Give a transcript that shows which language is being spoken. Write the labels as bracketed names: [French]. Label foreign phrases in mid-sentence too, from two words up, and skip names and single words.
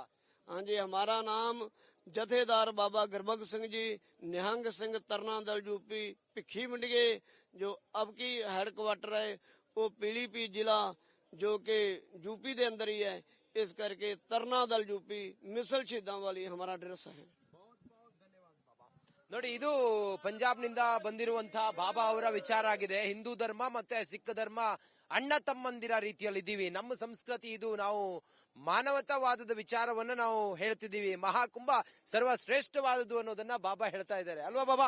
[Hindi] हाँ जी, हमारा नाम जथेदार बाबा गुरबख्श सिंह जी, निहंग सिंह तरना दल यूपी भिखी मंडिगे, जो अब की हेडक्वार्टर है वो पीलीभीत जिला जो कि यूपी के अंदर ही है। इस करके तरना दल यूपी मिसल शहीदां वाली हमारा ड्रेस है। [Kannada] ನೋಡಿ, ಇದು ಪಂಜಾಬ್ ನಿಂದ ಬಂದಿರುವಂತಹ ಬಾಬಾ ಅವರ ವಿಚಾರ ಆಗಿದೆ. ಹಿಂದೂ ಧರ್ಮ ಮತ್ತೆ ಸಿಖ್ ಧರ್ಮ ಅಣ್ಣ ತಮ್ಮಂದಿರ ರೀತಿಯಲ್ಲಿ ಇದ್ದೀವಿ. ನಮ್ಮ ಸಂಸ್ಕೃತಿ ಇದು. ನಾವು ಮಾನವತಾವಾದದ ವಿಚಾರವನ್ನ ನಾವು ಹೇಳ್ತಿದ್ದೀವಿ. ಮಹಾಕುಂಭ ಸರ್ವಶ್ರೇಷ್ಠವಾದದ್ದು ಅನ್ನೋದನ್ನ ಬಾಬಾ ಹೇಳ್ತಾ ಇದ್ದಾರೆ ಅಲ್ವಾ ಬಾಬಾ?